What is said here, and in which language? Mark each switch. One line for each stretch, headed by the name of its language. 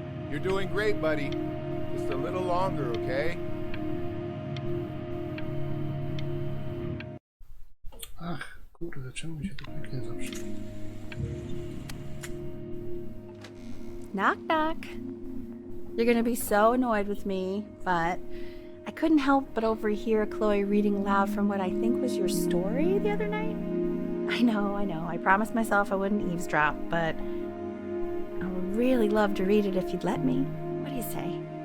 English: You're doing great, buddy. Just a little longer, okay?
Polish: Ach, kurde, czemu mi się to pięknie zawsze...
English: Knock, knock. You're gonna be so annoyed with me, but I couldn't help but overhear Chloe reading aloud from what I think was your story the other night. I know. I promised myself I wouldn't eavesdrop, but I would really love to read it if you'd let me. What do you say?